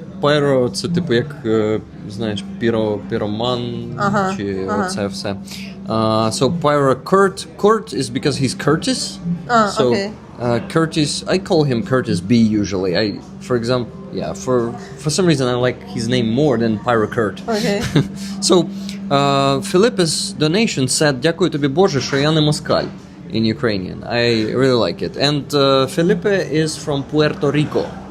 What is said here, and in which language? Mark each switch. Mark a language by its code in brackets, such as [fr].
[uk] Pyro – це типу як, знаєш, піроман, чи оце все. [en] So Pyro Kurt. Kurt is because he's Curtis. Okay. Curtis, I call him Curtis B usually. For example, for some reason I like his name more than Pyro Kurt. Okay. So, Philippe's donation said, [uk] "Дякую тобі, Боже, що я не москаль" [en] in Ukrainian. I really like it. And Felipe is from Puerto Rico.